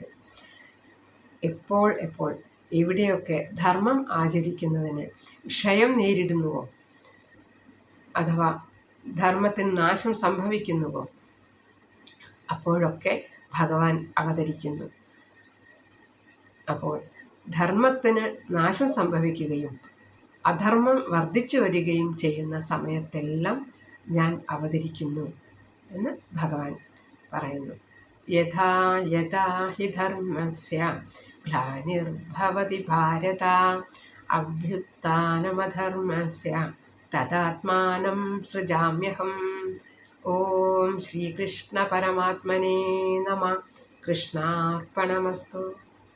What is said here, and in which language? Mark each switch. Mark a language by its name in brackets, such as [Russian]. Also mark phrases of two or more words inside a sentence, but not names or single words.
[Malayalam] എപ്പോൾ എവിടെയൊക്കെ ധർമ്മം ആചരിക്കുന്നതിന് ക്ഷയം നേരിടുന്നുവോ അഥവാ ധർമ്മത്തിന് നാശം സംഭവിക്കുന്നുവോ അപ്പോഴൊക്കെ ഭഗവാൻ അവതരിക്കുന്നു. അപ്പോൾ ധർമ്മത്തിന് നാശം സംഭവിക്കുകയും അധർമ്മം വർദ്ധിച്ചു വരികയും ചെയ്യുന്ന സമയത്തെല്ലാം ഞാൻ അവതരിക്കുന്നു എന്ന് ഭഗവാൻ പറയുന്നു. [Sanskrit] യഥാ യഥാ ഹി ധർമ്മസ്യ ഗ്ലാനിർഭവതി ഭാരത അഭ്യുത്ഥാനമധർമ്മസ്യ തദാത്മാനം സൃജാമ്യഹം. ഓം ശ്രീകൃഷ്ണ പരമാത്മനേ നമഃ. കൃഷ്ണാർപ്പണമസ്തു.